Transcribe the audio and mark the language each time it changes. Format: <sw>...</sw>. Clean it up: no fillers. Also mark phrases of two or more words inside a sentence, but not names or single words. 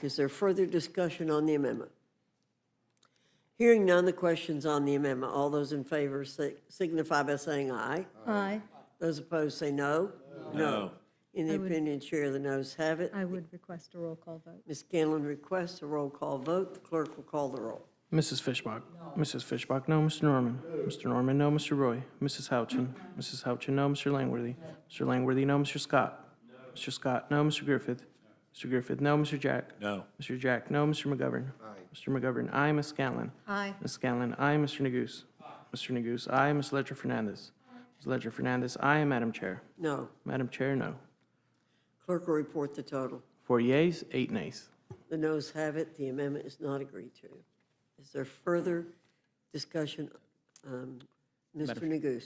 <en>Is there further discussion on the amendment? Hearing none, the question's on the amendment. All those in favor signify by saying aye. Aye. Those opposed say no. No. In the opinion, chair, the noes have it. I would request a roll call vote. Ms. Scanlon requests a roll call vote. The clerk will call the roll. Mrs. Fishbach? No. Mrs. Fishbach, no. Mr. Norman? No. Mr. Norman, no. Mr. Roy? Mrs. Houchin? Mrs. Houchin, no. Mr. Langworthy? No. Mr. Langworthy, no. Mr. Scott? No. Mr. Scott, no. Mr. Griffith? Mr. Griffith, no. Mr. Jack? No. Mr. Jack, no. Mr. McGovern? Aye. Mr. McGovern, aye. Ms. Scanlon? Aye. Ms. Scanlon, aye. Mr. Neguse? Mr. Neguse, aye. Ms. Ledger Fernandez? Ms. Ledger Fernandez, aye. Madam Chair? No. Madam Chair, no. Clerk will report the total. 4 yeas, 8 nays. The noes have it. The amendment is not agreed to. Is there further discussion? Mr. Neguse.</en>